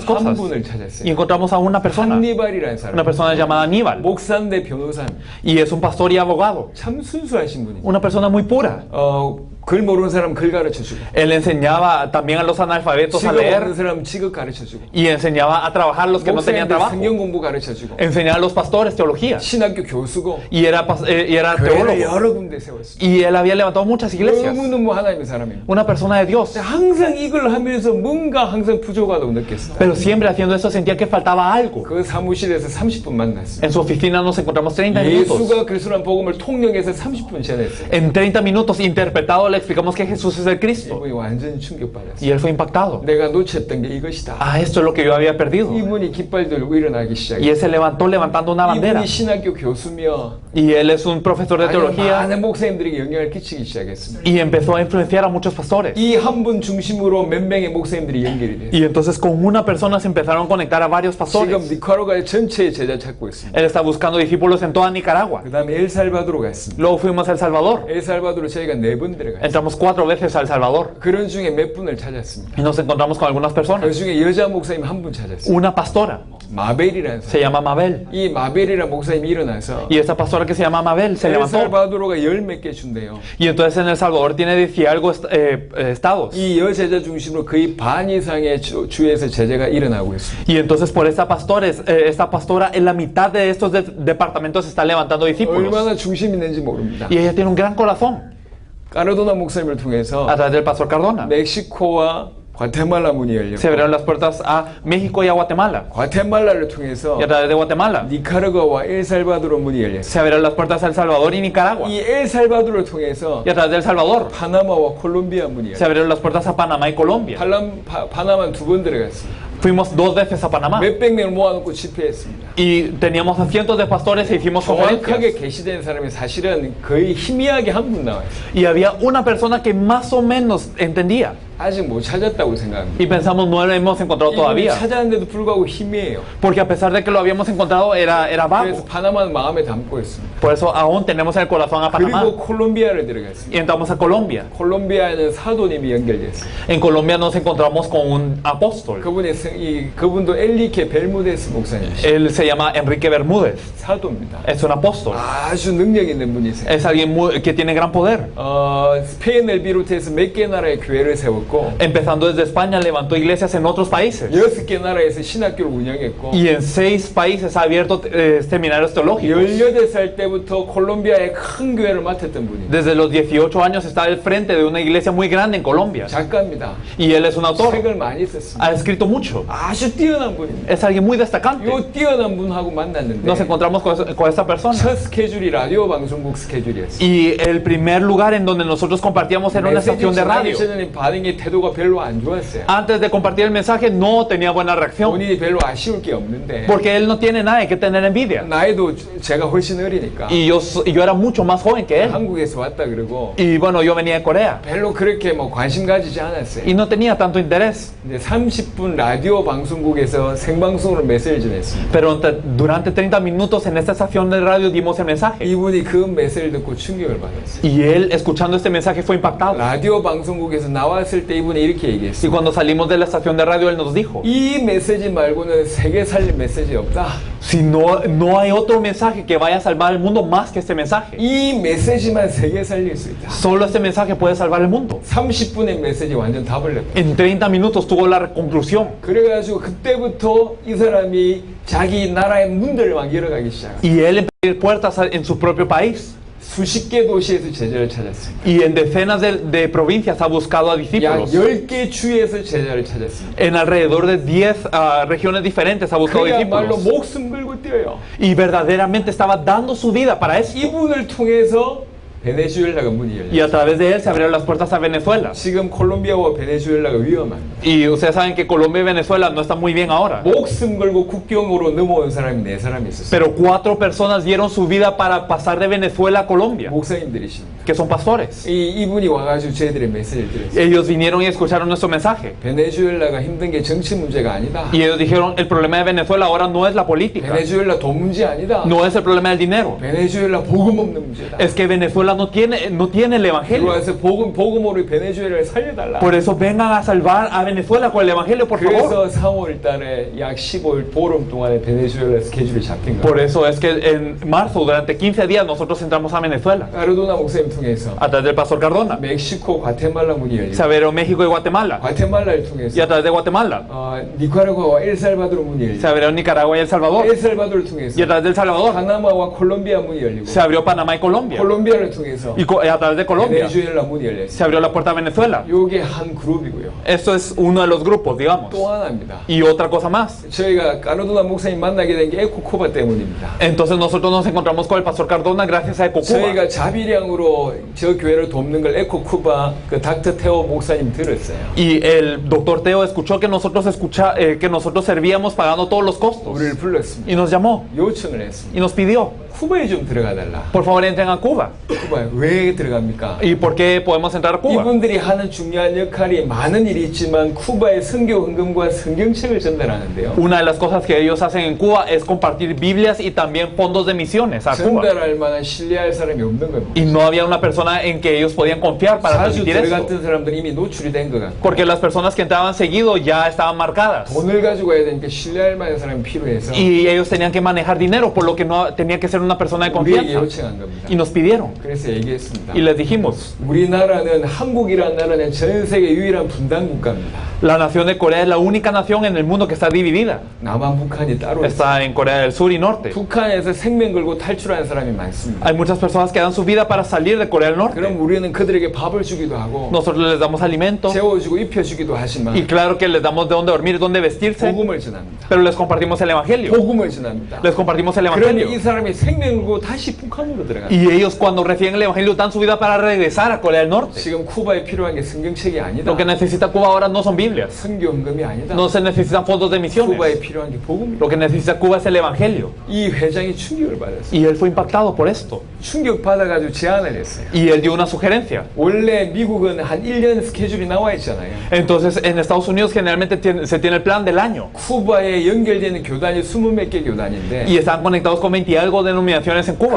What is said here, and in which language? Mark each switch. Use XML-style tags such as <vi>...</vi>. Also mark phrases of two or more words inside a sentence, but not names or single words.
<ko>한</ko> <es>cosas.</es> <ko>분을</ko> <es>Y</es> <ko>찾았어요.</ko> <es>encontramos a una persona.</es> <ko>한니발이라는</ko> <es>Una</es> <ko>사람.</ko> <es>persona llamada Aníbal.</es> <ko>목사인데 변호사입니다.</ko> <es>Y es un pastor y abogado.</es> <ko>참 순수하신 분입니다.</ko> <es>Una persona muy pura.</es> <ko>글 모르는 사람 글 가르쳐주고</ko> <es>Él enseñaba también a los analfabetos a</es> <ko>직업 없는</ko> <es>leer</es> <ko>사람 직업 가르쳐주고</ko> <es>y enseñaba a trabajar a los que no tenían</es> <ko>목사님들</ko> <es>trabajo.</es> <ko>성경 공부 가르쳐주고</ko> <es>Enseñaba a los pastores teología.</es> <ko>신학교 교수고</ko> <es>Y era</es> <ko>교회를</ko> <es>teólogo.</es> <ko>여러 군데 세웠습니다.</ko> <es>Y él había levantado muchas iglesias.</es> <ko>너무너무 하나님의 사람입니다.</ko> <es>Una persona de Dios.</es> <ko>항상 이걸 하면서 뭔가 항상 부족하다고 느꼈어요.</ko> <es>Pero siempre haciendo eso sentía que faltaba algo.</es> <ko>그 사무실에서 30분 만났어요.</ko> <es>En su oficina nos encontramos 30 minutos.</es> <ko>예수가 그리스도란 복음을 통역해서 30분 전했어요.</ko> <es>En 30 minutos interpretado le explicamos que Jesús es el Cristo.</es> <ko>이분이 완전히</ko> <es>Y</es> <ko>충격받았어요.</ko> <es>él fue impactado.</es> <ko>내가 놓쳤던 게 이것이다.</ko> <es>Ah, esto es lo que yo había perdido.</es> <ko>이분이 깃발 들고 일어나기</ko> <es>Y</es> <ko>시작했어요.</ko> <es>él se levantó levantando una bandera.</es> <ko>이분이 신학교 교수며</ko> <es>Y él es un profesor de</es> <ko>아주</ko> <es>teología.</es> <ko>많은 목사님들에게 영향을 끼치기 시작했습니다.</ko> <es>Y empezó a influenciar a muchos pastores.</es> <ko>이 한 분 중심으로 몇 명의 목사님들이 연결이 됐어요.</ko> <es>Y entonces con una persona se empezaron a conectar a varios</es> <ko>지금</ko> <es>pastores.</es> <ko>니카라과의 전체의 제자 찾고 있습니다.</ko> <es>Él está buscando discípulos en toda Nicaragua.</es> <ko>그 다음에 엘살바도르 갔습니다.</ko> <es>Luego fuimos a El Salvador.</es> <ko>엘살바도르 저희가 4번 들어갔어요.</ko> <es>Entramos 4 veces a El Salvador.</es> <ko>그런 중에 몇 분을 찾았습니다.</ko> <es>Y nos encontramos con algunas</es> <ko>그</ko> <es>personas.</es> <ko>중에 여자 목사님 한 분 찾았어요.</ko> <es>Una pastora.</es> <ko>마벨이라는</ko> <es>Se</es> <ko>사람.</ko> <es>llama Mabel.</es> <ko>이 마벨이라는 목사님이 일어나서</ko> <es>Y esta pastora que se llama Mabel se levantó.</es> <ko>엘살바도르가 10몇 개 준대요.</ko> <es>Y entonces en El Salvador tiene 10 y algo estados.</es> <ko>이 여제자 중심으로 거의 반 이상의 주에서 제자가 일어나고 있습니다.</ko> <es>Y entonces por esta pastora en la mitad de estos departamentos se están levantando discípulos.</es> <ko>얼마나 중심 있는지 모릅니다.</ko> <es>Y ella tiene un gran corazón.</es> <ko>까르도나 목사님을 통해서</ko> <es>A través del pastor Cardona.</es> <ko>멕시코와 과테말라 문이 열렸고</ko> <es>Se abrieron las puertas a México y a Guatemala.</es> <ko>과테말라를 통해서</ko> <es>Y a través de Guatemala</es> <ko>니카라과와 엘살바도르 문이 열렸어요.</ko> <es>se abrieron las puertas a El Salvador y Nicaragua.</es> <ko>이 엘살바도르를 통해서</ko> <es>Y a través de El Salvador</es> <ko>파나마와 콜롬비아 문이</ko> <es>se</es> <ko>열렸어요.</ko> <es>abrieron las puertas a Panamá y Colombia.</es> <ko>파나마 2번 들어갔습니다.</ko> <es>Fuimos 2 veces a Panamá.</es> <ko>몇백 명을 모아놓고 집회했습니다.</ko> <es>Y teníamos a cientos de pastores e hicimos</es> <ko>정확하게</ko> <es>conferencias.</es> <ko>계시된 사람이 사실은 거의 희미하게 한 분 나와요.</ko> <es>Y había una persona que más o menos entendía.</es> <ko>아직 못 찾았다고 생각합니다.</ko> <es>Y pensamos no lo hemos encontrado</es> <ko>이분이</ko> <es>todavía.</es> <ko>찾았는데도 불구하고 희미해요.</ko> <es>Porque a pesar de que lo habíamos encontrado era</es> <ko>그래서</ko> <es>vago.</es> <ko>파나마는 마음에 담고 있습니다.</ko> <es>Por eso aún tenemos en el corazón a Panamá.</es> <ko>그리고 콜롬비아를 들어갔습니다.</ko> <es>Y entramos a Colombia.</es> <ko>콜롬비아에는 사도님이 연결됐어요.</ko> <es>En Colombia nos encontramos con un apóstol.</es> <ko>그분도 엘리케 벨무데스 목사님이시죠.</ko> <es>Él se llama Enrique Bermúdez.</es> <ko>사도입니다.</ko> <es>Es un apóstol.</es> <ko>아주 능력 있는 분이세요.</ko> <es>Es alguien que tiene gran poder.</es> <ko>스페인을 비롯해서 몇 개 나라의 교회를 세웠고 세웠고</ko> <es>Empezando desde España, levantó iglesias en otros países.</es> <ko>6개 나라에서 신학교를 운영했고</ko> <es>Y en 6 países ha abierto seminarios teológicos.</es> <ko>18살 때부터 콜롬비아의 큰 교회를 맡았던 분입니다.</ko> <es>Desde los 18 años está al frente de una iglesia muy grande en Colombia.</es> <ko>작가입니다.</ko> <es>Y él es un autor.</es> <ko>책을 많이 썼습니다.</ko> <es>Ha escrito mucho.</es> <ko>아주 뛰어난 분입니다.</ko> <es>Es alguien muy destacante.</es> <ko>이 뛰어난 분하고 만났는데</ko> <es>Nos encontramos con esta persona.</es> <ko>첫 스케줄이 라디오 방송국 스케줄이었어요.</ko> <es>Y el primer lugar en donde nosotros compartíamos era una estación de radio.</es> <ko>전에는 반응이 태도가 별로 안 좋았어요.</ko> <es>Antes de compartir el mensaje no tenía buena reacción.</es> <ko>본인이 별로 아쉬울 게 없는데</ko> <es>Porque él no tiene nada que tener envidia.</es> <ko>나이도 제가 훨씬 어리니까</ko> <es>Y yo era mucho más joven que él.</es> <ko>한국에서 왔다 그러고</ko> <es>Y bueno, yo venía de Corea.</es> <ko>별로 그렇게 뭐 관심 가지지 않았어요.</ko> <es>Y no tenía tanto interés.</es> <ko>근데 30분 라디오 방송국에서 생방송으로 메시지를 전했습니다.</ko> <es>Pero durante 30 minutos en esta estación de radio dimos el mensaje.</es> <ko>이분이 그 메시지를 듣고 충격을 받았어요.</ko> <es>Y él, escuchando este mensaje, fue impactado.</es> <ko>라디오 방송국에서 나왔을 때 이분이 이렇게</ko> <es>Y</es> <ko>얘기했어요.</ko> <es>cuando salimos de la estación de radio, él nos dijo,</es> <ko>이 메시지 말고는 세계 살릴 메시지 없다.</ko> <es>si no hay otro mensaje que vaya a salvar el mundo más que este mensaje.</es> <ko>이 메시지만 세계 살릴 수 있다.</ko> <es>Solo este mensaje puede salvar el mundo.</es> <ko>30분의 메시지 완전 답을 냈다.</ko> <es>En 30 minutos tuvo la conclusión.</es> <ko>그래가지고 그때부터 이 사람이 자기 나라의 문들을 막 열어가기 시작합니다.</ko> <es>Y él empezó a abrir puertas en su propio país.</es> <ko>수십 개 도시에서 제자를 찾았습니다.</ko> <es>Y en decenas de provincias ha buscado a</es> <ko>약</ko> <es>discípulos.</es> <ko>10개 주에서 제자를 찾았습니다.</ko> <es>En alrededor de 10 regiones diferentes ha buscado</es> <ko>그야말로</ko> <es>discípulos.</es> <ko>목숨 걸고 뛰어요.</ko> <es>Y verdaderamente estaba dando su vida para eso.</es> <ko>이분을 통해서 베네수엘라가 문이</ko> <es>Y</es> <ko>열려요.</ko> <es>a través de él se abrieron las puertas a Venezuela.</es> <ko>지금 콜롬비아와 베네수엘라가 위험합니다.</ko> <es>Y ustedes saben que Colombia y Venezuela no están muy bien ahora.</es> <ko>목숨 걸고 국경으로 넘어온 사람이 4사람이 있었어요.</ko> <es>Pero 4 personas dieron su vida para pasar de Venezuela a Colombia,</es> <ko>목사님들이십니다.</ko> <es>que son pastores.</es> <ko>이분이 와가지고 저희들의 메시지를 들었어요.</ko> <es>Ellos vinieron y escucharon nuestro mensaje.</es> <ko>베네수엘라가 힘든 게 정치 문제가 아니다.</ko> <es>Y ellos dijeron, el problema de Venezuela ahora no es la política,</es> <ko>베네수엘라 돈 문제 아니다.</ko> <es>no es el problema del dinero.</es> <ko>베네수엘라 복음 없는 문제다.</ko> <es>Es que Venezuela no tiene el evangelio.</es> <ko>들어와서 복음으로 베네수엘라를 살려달라.</ko> <es>Por eso vengan a salvar a Venezuela con el evangelio, por favor.</es> <ko>그래서 4월 달에 약 15일 보름 동안에 베네수엘라 스케줄이 잡힌</ko> <es>Por</es> <ko>거예요.</ko> <es>eso es que en marzo, durante 15 días, nosotros entramos a Venezuela,</es> <ko>까르도나 목사님 통해서</ko> <es>a través del pastor Cardona.</es> <ko>멕시코, 과테말라 문이</ko> <es>Se</es> <ko>열리고</ko> <es>abrieron México y Guatemala.</es> <ko>과테말라를</ko> <es>Y</es> <ko>통해서</ko> <es>a través de Guatemala</es> <ko>니카라과와 엘살바도르 문이</ko> <es>se</es> <ko>열리고</ko> <es>abrieron Nicaragua y El Salvador.</es> <ko>엘살바도르를 통해서</ko> <es>Y a través del Salvador</es> <ko>파나마와 콜롬비아 문이 열리고</ko> <es>se abrió Panamá y Colombia.</es> <ko>콜롬비아를 통해서</ko> <es>Y a través de Colombia</es> <ko>베네수엘라 문이 열렸어요.</ko> <es>se abrió la puerta a Venezuela.</es> <ko>요게 한 그룹이고요.</ko> <es>Esto es uno de los grupos, digamos.</es> <ko>또 하나입니다.</ko> <es>Y otra cosa más.</es> <ko>저희가 까르도나 목사님 만나게 된 게 에코코바 때문입니다.</ko> <es>Entonces nosotros nos encontramos con el pastor Cardona gracias a Ecocuba.</es> <ko>저희가 자비량으로 저 교회를 돕는 걸 에코쿠바 그 닥터 테오 목사님 들었어요.</ko> <es>Y el doctor Teo escuchó que nosotros servíamos pagando todos los costos.</es> <ko>우리를 불렀습니다.</ko> <es>Y nos llamó</es> <ko>요청을 했습니다.</ko> <es>y nos pidió,</es> <ko>쿠바에 좀 들어가 달라.</ko> <es>por favor entren a Cuba.</es> <ko>쿠바에 왜 들어갑니까?</ko> <es>¿Y por qué podemos entrar a Cuba?</es> <ko>이분들이 하는 중요한 역할이 많은 일이 있지만 쿠바의 선교 헌금과 성경책을 전달하는데요.</ko> <es>Una de las cosas que ellos hacen en Cuba es compartir Biblias y también fondos de misiones a Cuba.</es> <ko>전달할 만한 신뢰할 사람이 없는 겁니다.</ko> <es>Y no había una persona en que ellos podían confiar para</es> <ko>자주</ko> <es>transmitir eso.</es> <ko>들어갔던 사람들은 이미 노출이 된 것 같고</ko> <es>Porque las personas que entraban seguido ya estaban marcadas.</es> <ko>돈을 가지고 가야 되니까 신뢰할 만한 사람이 필요해서</ko> <es>Y ellos tenían que manejar dinero, por lo que no tenía que ser una persona de</es> <ko>우리에게</ko> <es>confianza.</es> <ko>요청한 겁니다.</ko> <es>Y nos pidieron.</es> <ko>그래서 얘기했습니다.</ko> <es>Y les dijimos,</es> <ko>우리나라는 한국이라는 나라는 전 세계 유일한 분단 국가입니다.</ko> <es>la nación de Corea es la única nación en el mundo que está dividida.</es> <ko>남한 북한이 따로 있어요.</ko> <es>Está en Corea del Sur y Norte.</es> <ko>북한에서 생명 걸고 탈출하는 사람이 많습니다.</ko> <es>Hay muchas personas que dan su vida para salir de Corea del Norte.</es> <ko>그럼 우리는 그들에게 밥을 주기도 하고</ko> <es>Nosotros les damos alimento</es> <ko>재워주고 입혀주기도 하지만</ko> <es>y claro que les damos de dónde dormir, dónde vestirse,</es> <ko>복음을 전합니다.</ko> <es>pero les compartimos el evangelio.</es> <ko>복음을 전합니다.</ko> <es>Les compartimos el</es> <ko>그러면 이</ko> <es>evangelio.</es> <ko>사람이 생명 걸고 다시 북한으로 들어갑니다.</ko> <es>Y ellos cuando reciben el evangelio dan su vida para regresar a Corea del Norte.</es> <ko>지금 쿠바에 필요한 게 성경책이 아니다.</ko> <es>Lo que necesita Cuba ahora no son Biblias.</es> <ko>선교 헌금이 아니다.</ko> <es>No se necesitan fondos de misiones.</es> <ko>쿠바에 필요한 게 복음이다.</ko> <es>Lo que necesita Cuba es el evangelio.</es> <ko>이 회장이 충격을 받았어요.</ko> <es>Y él fue impactado por esto.</es> <ko>충격 받아가지고 제안을 했어요.</ko> <es>Y él dio una sugerencia.</es> <ko>원래 미국은 한 1년 스케줄이 나와 있잖아요.</ko> <es>Entonces, en Estados Unidos generalmente se tiene el plan del año.</es> <ko>쿠바에 연결되는 교단이 20몇 개 교단인데</ko> <es>Y están conectados con 20 y algo denominaciones en Cuba.</es>